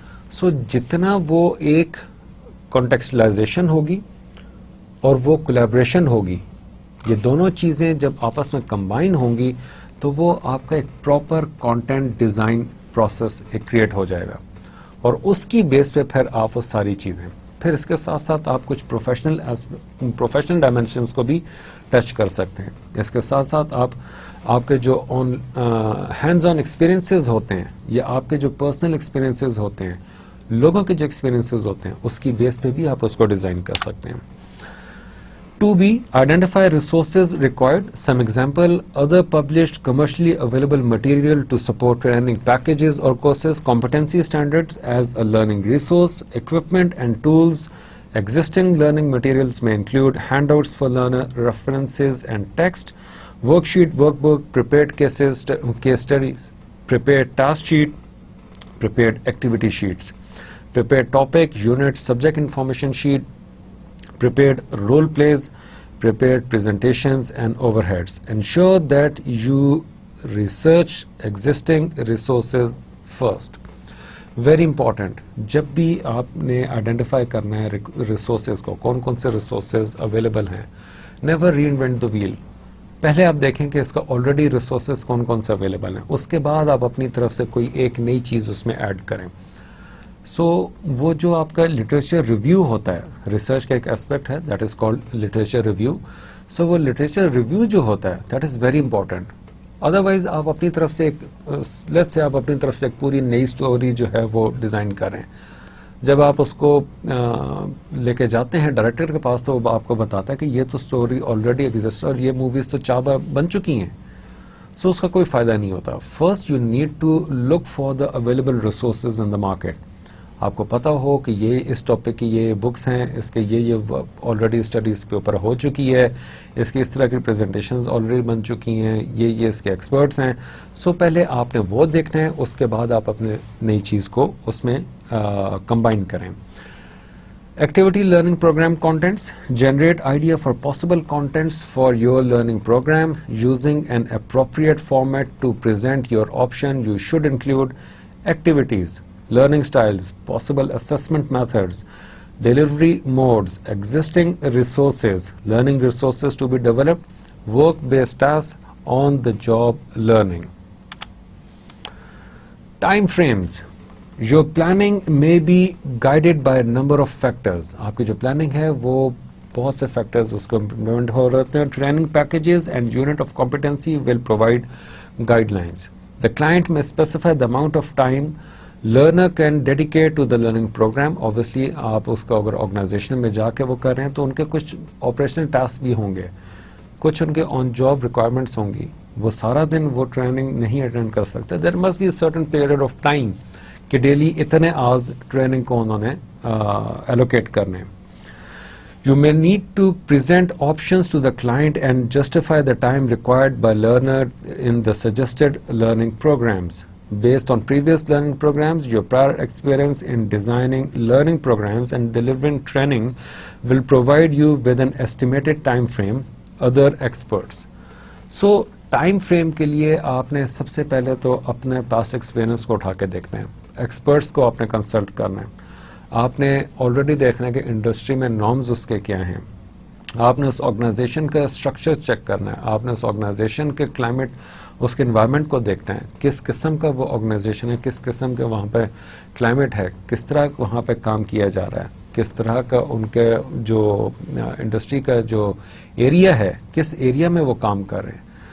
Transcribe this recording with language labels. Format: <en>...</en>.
<ur>سو جتنا وہ ایک کانٹیکسچلائزیشن ہوگی اور وہ کولیبریشن ہوگی یہ دونوں چیزیں جب آپس میں کمبائن ہوں گی تو وہ آپ کا ایک پراپر کانٹینٹ ڈیزائن پروسیس ایک کریٹ ہو جائے گا اور اس کی بیس پہ پھر آپ وہ ساری چیزیں پھر اس کے ساتھ ساتھ آپ کچھ پروفیشنل ڈائمینشنس کو بھی ٹچ کر سکتے ہیں. اس کے ساتھ ساتھ آپ کے جو ہینڈز آن ایکسپیرینسز ہوتے ہیں یا آپ کے جو پرسنل ایکسپیرینسز ہوتے ہیں لوگوں کے جو ایکسپیرینسز ہوتے ہیں اس کی بیس پہ بھی آپ اس کو ڈیزائن کر سکتے ہیں.</ur> <en>2B, identify resources required. Some example, other published commercially available material to support training packages or courses, competency standards as a learning resource, equipment and tools. Existing learning materials may include handouts for learner, references and text, worksheet, workbook, prepared case studies, prepared task sheet, prepared activity sheets, prepared topic, unit, subject information sheet, prepared role plays, prepared presentations and overheads. Ensure that you research existing resources first. Very important.</en> <ur>جب بھی آپ نے identify کرنا ہے resources کو کون کون سے ریسورسز اویلیبل ہیں</ur> <en>Never reinvent the wheel.</en> <ur>پہلے آپ دیکھیں کہ اس کا آلریڈی ریسورسز کون کون سے اویلیبل ہیں اس کے بعد آپ اپنی طرف سے کوئی ایک نئی چیز اس میں ایڈ کریں. سو وہ جو آپ کا لٹریچر ریویو ہوتا ہے ریسرچ کا ایک اسپیکٹ ہے</ur> <en>That is called literature review.</en> <ur>سو وہ لٹریچر ریویو جو ہوتا ہے</ur> <en>That is very important.</en> <ur>Otherwise آپ اپنی طرف سے ایک لیٹس سے آپ اپنی طرف سے ایک پوری نئی اسٹوری جو ہے وہ ڈیزائن کریں جب آپ اس کو لے کے جاتے ہیں ڈائریکٹر کے پاس تو وہ آپ کو بتاتا ہے کہ یہ تو سٹوری آلریڈی ایگزسٹ اور یہ موویز تو 4 بار بن چکی ہیں. سو اس کا کوئی فائدہ نہیں ہوتا.</ur> <en>First you need to look for the available resources in the market.</en> <ur>آپ کو پتا ہو کہ یہ اس ٹاپک کی یہ بکس ہیں, اس کے یہ آلریڈی اسٹڈی اس کے اوپر ہو چکی ہے, اس کی اس طرح کی پریزنٹیشنز آلریڈی بن چکی ہیں, یہ اس کے ایکسپرٹس ہیں. سو پہلے آپ نے وہ دیکھنا ہے, اس کے بعد آپ اپنے نئی چیز کو اس میں کمبائن کریں.</ur> <en>Activity learning program contents. Generate idea for possible contents for your learning program using an appropriate format to present your option. You should include activities, learning styles, possible assessment methods, delivery modes, existing resources, learning resources to be developed, work-based tasks, on the job learning. Time frames. Your planning may be guided by a number of factors.</en> <ur>آپ کی جو planning ہے وہ بہت سے factors اس کو implement ہو رہتے ہیں.</ur> <en>Training packages and unit of competency will provide guidelines. The client may specify the amount of time learner can dedicate to the learning program.</en> <ur>Obviously آپ اس کو اگر آرگنائزیشن میں جا کے وہ کر رہے ہیں تو ان کے کچھ آپریشنل ٹاسک بھی ہوں گے, کچھ ان کے آن جاب ریکوائرمنٹس ہوں گی. وہ سارا دن وہ ٹریننگ نہیں اٹینڈ کر سکتے.</ur> <en>there must be certain period of time</en> <ur>کہ ڈیلی اتنے آورز ٹریننگ کو انہوں نے ایلوکیٹ کرنے.</ur> <en>You may need to present options to the client and justify the time required by learner in the suggested learning programs. Based on previous learning programs, your prior experience in designing learning programs and delivering training will provide you with an estimated time frame. Other experts.</en> <ur>So time frame کے لیے آپ نے سب سے پہلے تو اپنے past experience کو اٹھا کے دیکھنا ہے, ایکسپرٹس کو آپ نے کنسلٹ کرنا ہے, آپ نے آلریڈی دیکھنا ہے کہ انڈسٹری میں نارمز اس کے کیا ہیں, آپ نے اس آرگنائزیشن کا اسٹرکچر چیک کرنا ہے, آپ نے اس آرگنائزیشن کے کلائمیٹ, اس کے انوائرمنٹ کو دیکھنا ہے, کس قسم کا وہ آرگنائزیشن ہے, کس قسم کے وہاں پہ کلائمیٹ ہے, کس طرح وہاں پہ کام کیا جا رہا ہے, کس طرح کا ان کے جو انڈسٹری کا جو ایریا ہے, کس ایریا میں وہ کام کر رہے ہیں.</ur>